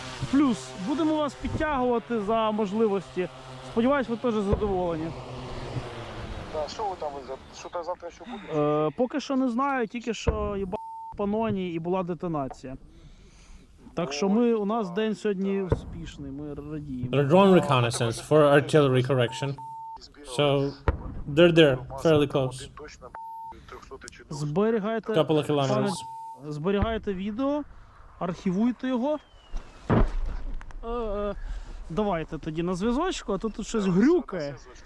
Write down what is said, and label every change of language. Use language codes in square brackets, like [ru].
[uk] Плюс, будемо вас підтягувати за можливості. Сподіваюсь, ви теж задоволені. Да, що ви там, що там завтра ще буде? Поки що не знаю, тільки що їба паноні і була детонація. Так що у нас день сьогодні успішний, ми радіємо. [en] They're drone reconnaissance for artillery correction. So, they're there, fairly close. [uk] Зберігайте, [en] Couple of kilometers. [uk] зберігайте відео, архівуйте його. Давайте тоді на зв'язочку, а то тут щось грюкає.